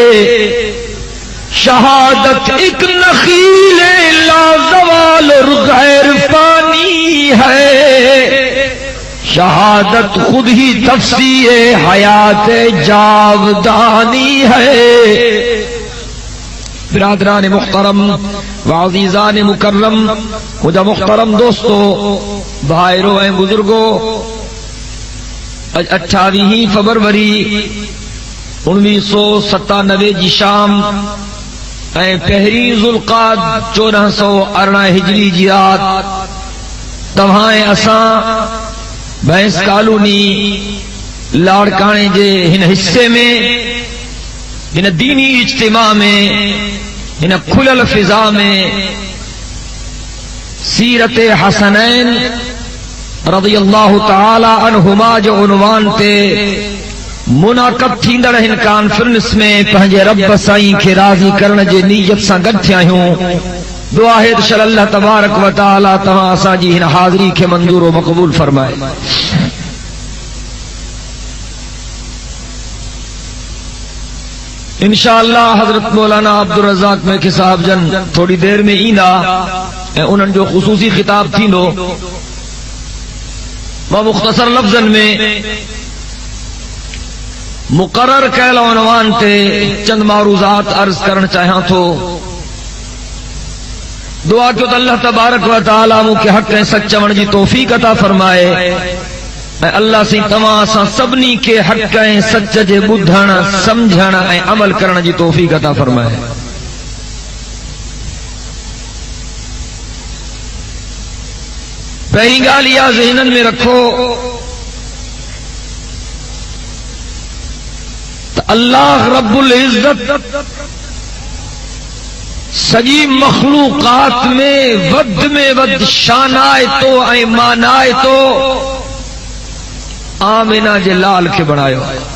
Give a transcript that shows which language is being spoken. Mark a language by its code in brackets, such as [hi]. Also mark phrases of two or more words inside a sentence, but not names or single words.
[ur] شہادت ایک نخیل لازوال اور غیر فانی ہے، شہادت خود ہی تفسیر حیات جاودانی ہے۔ برادران محترم وعزیزان مکرم، مجھے محترم دوستو، بھائیرو ہیں بزرگوں، [sd] 28 فروری 1997 جی شام ऐं 1 ज़ुल्क़ाद 1418 हिजरी जी रात तव्हां ऐं असां भैंस कॉलोनी लाड़काणे जे हिन हिस्से में, हिन दीनी इज्तिमा में, हिन खुलियल फिज़ा में सीरत हसनैन [ar] رضي الله تعالى عنهما [sd] जो उन्वान ते मुनाक़ब थींदड़ हिन कॉन्फ्रेंस में पंहिंजे रब साईं खे राज़ी करण जे नीयत सां गॾु थिया आहियूं। दुआ है त [ar] الله تبارك وتعالى [sd] तव्हां असांजी हिन हाज़िरी खे मंज़ूर व मक़बूल फरमाए। इंशाअल्लाह हज़रत मौलाना अब्दुल रज़ाक मेखी साहब जन थोड़ी देर में ईंदा ऐं उन्हनि जो ख़ुसूसी ख़िताब थींदो। मां मुख़्तसर लफ़्ज़नि में मुक़रर कयल उन्वान ते चंद मारूज़ात अर्ज़ करण चाहियां थो। दुआ कयो त [ar] الله تبارك وتعالى [sd] मूंखे हक़ ऐं सच चवण जी तौफ़ीक़ अता फरमाए ऐं अल्लाह साईं तव्हां असां सभिनी खे हक़ ऐं सच जे ॿुधण सम्झण ऐं अमल करण जी तौफ़ीक़ अता फरमाए। पहिरीं ॻाल्हि इहा ज़हननि में रखो त [ar] الله رب العزة [sd] सॼी मख़लूक़ात में वध शानाइतो ऐं मानाइतो आमिना जे लाल खे बणायो आहे।